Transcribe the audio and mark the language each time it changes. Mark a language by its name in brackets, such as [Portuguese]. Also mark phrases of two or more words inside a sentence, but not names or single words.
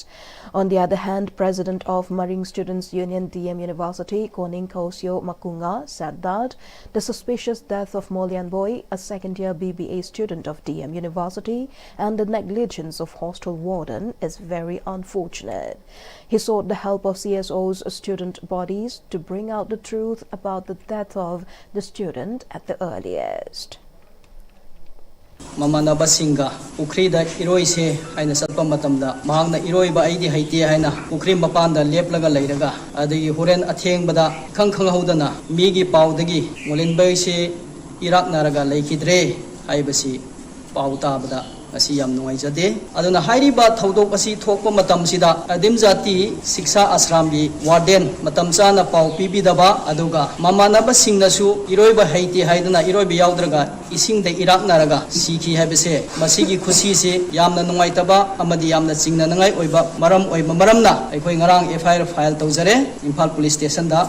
[English] On the other hand, President of Maring Students Union DM University, Koning Kausyo Makunga, said that the suspicious death of Molyan Boy, a second-year BBA student of DM University, and the negligence of hostel warden is very unfortunate. He sought the help of CSO's student bodies to bring out the truth about the death of the student at the earliest. [Manipuri] Mamana basinga ukri da iroi se haina satpa matamda mahangna iroi ba aidi haiti haina ukri mapanda leplaga leiraga adagi horen atheng bada khang haudana migi paudagi molen bai se irak naraga leikidre haibasi pauta bada asi yam nuai jade aduna hairi ba thodok asi thokpa matam sida adim jati siksha ashram bi warden matam chana pau pibi daba aduga mamana basingna su iroi ba haiti haidana iroi bi yaudraga ising de irak naraga sikhi habese masigi khushi se yamna nungai taba amadi yamna chingna nangai oiba maramna aikoi ngarang [English] FIR file [Manipuri] tawjare Imphal police station da